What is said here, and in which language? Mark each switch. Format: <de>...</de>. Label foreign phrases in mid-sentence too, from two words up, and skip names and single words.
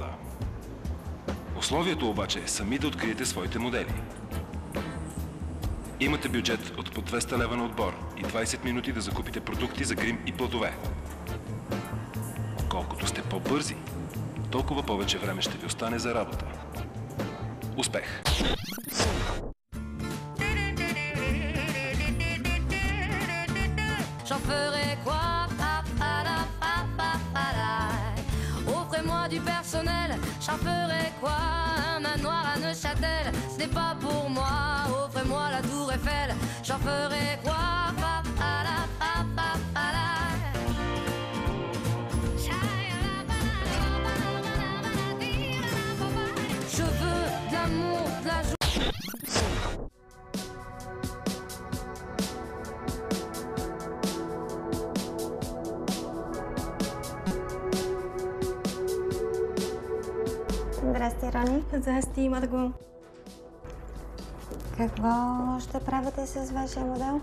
<bg>Условието обаче е сами да откриете своите модели. Имате бюджет от по 200 лева на отбор и 20 минути да закупите продукти за грим и платове. Колкото сте по-бързи, толкова повече време ще ви остане за работа. Успех!</bg> <fr>J'en ferai quoi? Offrez-moi du personnel, j'en ferai quoi? Un manoir à Neuchâtel, ce n'est pas pour moi. Offrez-moi la tour Eiffel, j'en ferai quoi? Je veux de l'amour, de la joie.</fr> <bg>Здрасти, Рони. Здрасти, Марго. Какво ще правите с вашия модел?</bg>